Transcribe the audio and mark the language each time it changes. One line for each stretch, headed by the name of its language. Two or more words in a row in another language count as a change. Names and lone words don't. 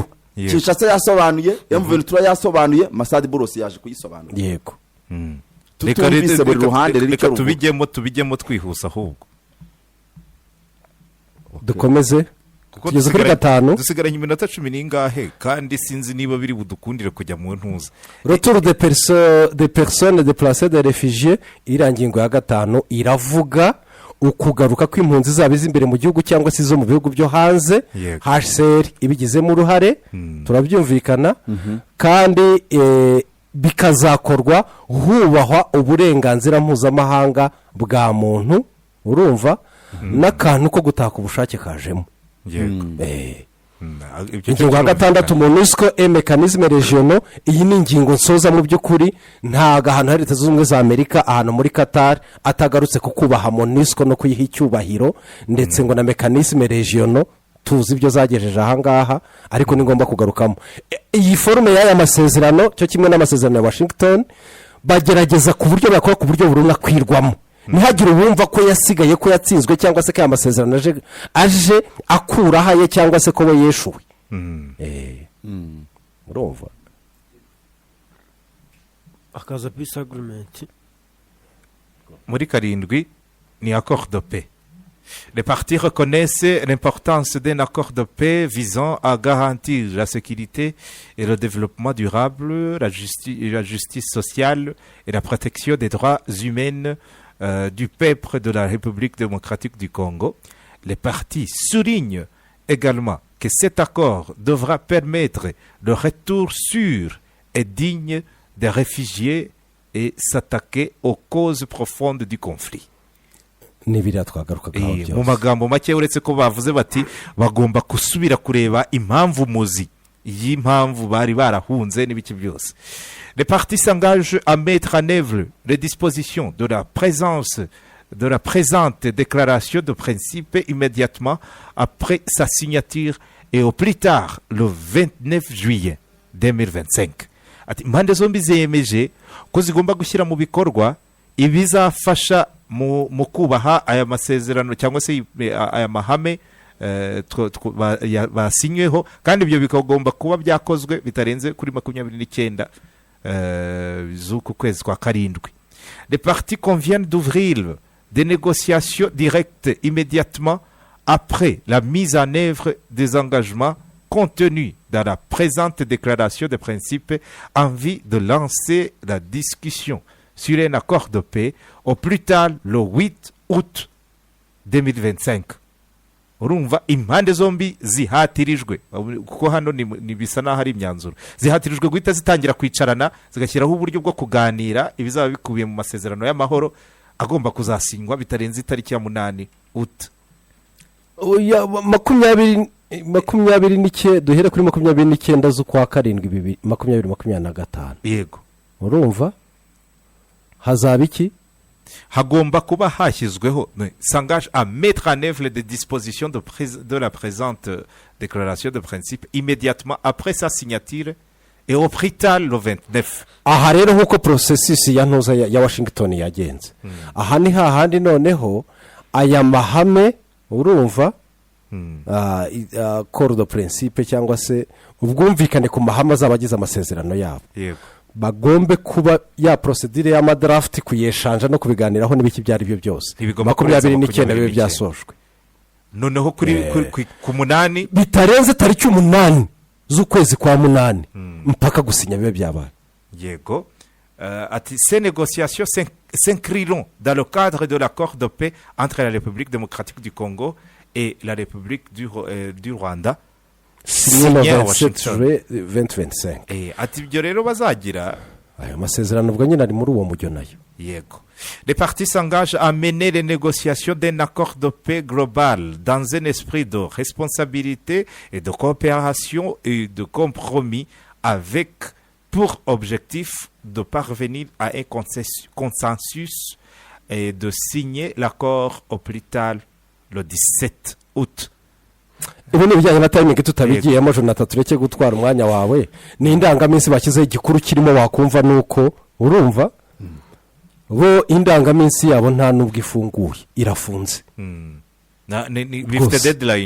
Kinyarwanda: Kinshasa yasobanuye M23 yasobanuye Masadi Boros yaje kuyisobanura. Yego tutumvise buri ruhande reka tubijyemo twihusa ahubwo dukomeze kugeza kuri 5 dusigaranye iminota 10 n'ingahe kandi sinzi niba biri budukundire kujya mu ntuza.
French: Retour des personnes déplacées des réfugiés
Kinyarwanda: irangingo ya 5 iravuga ukugaruka kw'impunzi zaba imbere mu gihugu cyangwa se zo mu bihugu byo hanze. HCR ibigizemo uruhare turabyumvikana kandi bikazakorwa hubahwa uburenganzira mpuzamahanga bwa muntu urumva n'akantu ko gutaka ubushake kajemo. Ingingo ya 6 MONUSCO
French: et mécanisme régionaux
Kinyarwanda: iyi ni ingingo nsoza mu by'ukuri ntaga ahantu hari Leta Zunze Ubumwe za Amerika ahantu muri Qatar atagarutse kukubaha MONUSCO no kuyiha icyubahiro ndetse ngo na
French: mécanisme régionaux
Kinyarwanda: tuzi ibyo zagejeje ahangaha ariko ni ngomba kugarukamo iyi forume y'aya masezerano cyo kimwe n'amasezerano ya Washington bagerageza ku buryo bakora ku buryo buruna kwirwamo ntihagire ubumva ko yasigaye ko yatsinzwe cyangwa se ko aya masezerano aje akura haye cyangwa se ko we yeshuwe. Urumva akaza
English: peace agreement
Kinyarwanda: muri 7 ni
French: accord de paix. Les parties reconnaissent l'importance d'un accord de paix visant à garantir la sécurité et le développement durable, la justice sociale et la protection des droits humains du peuple de la République démocratique du Congo. Les parties soulignent également que cet accord devra permettre le retour sûr et digne des réfugiés et s'attaquer aux causes profondes du conflit.
Kinyarwanda: Nibira twagarukaho byose mu magambo make uretse ko bavuze bati bagomba kusubira kureba impamvu muzi y'impamvu bari barahunze n'ibiki byose.
French: Les parties s'engagent à mettre en œuvre les dispositions de la présente déclaration de principe immédiatement après sa signature et au plus tard le 29 juillet 2025.
Kinyarwanda: Ati impande zombi zemeje ko zigomba gushyira mu bikorwa ibizafasha mu kubaha aya masezerano cyangwa se aya mahame basinyweho kandi ibyo bikagomba kuba byakozwe bitarenze kuri 29 z'uku kwezi kwa 7.
French: Les parties conviennent d'ouvrir des négociations directes immédiatement après la mise en œuvre des engagements contenus dans la présente déclaration de principe en vue de lancer la discussion sur un accord de paix au plus tard le 8 août 2025.
Kinyarwanda: Urumva impande zombi zihatirijwe kuko hano ni bisa naho hari imyanzuro zihatirijwe guhita zitangira kwicarana zigashyiraho uburyo bwo kuganira ibizaba bikubiye mu masezerano y'amahoro agomba kuzasinywa bitarenze itariki ya 8 Août. duhere kuri 29 z'ukwa karindwi 2025 yego urumva hazaba iki hagomba kuba hashyizweho
French: s'engage à mettre en œuvre les dispositions de la présente déclaration de principe immédiatement après sa signature et au plus tard le 29.
Kinyarwanda: aha rero nk'uko processus ya ntuza ya Washington yagenze aha ni hahandi noneho aya mahame urumva
French: accord de principe
Kinyarwanda: cyangwa se ubwumvikane ku mahame azabagize amasezerano yabo yego bagombe kuba ya procedure y'amadraft kuyeshanja no kubiganiraho n'ibiki byari byo byose 29 bibe byasojwe noneho ku munani bitarenze tariki 8 z'ukwezi kwa munani mpaka gusinya bibe byabaye yego ati
French: ces négociations s'inscriront dans le cadre de l'accord de paix entre la République démocratique du Congo et la République du Rwanda signé le 27 juillet 2025
Kinyarwanda: ati ibyo rero bazagira ayo masezerano ubwo nyine ari muri uwo mujyo nayo
French: yego les parties s'engagent à mener les négociations d'un accord de paix global dans un esprit de responsabilité et de coopération et de compromis avec pour objectif de parvenir à un consensus et de signer l'accord au plus tard le 17 août.
Kinyarwanda: Ibi ni ibijyanye na timing tutabigiyemo Jonathan tureke gutwara umwanya wawe ni indangaminsi bashyizeho igikuru kirimo wakumva nuko urumva bo indangaminsi yabo nta nubwo ifunguye irafunze bifite deadline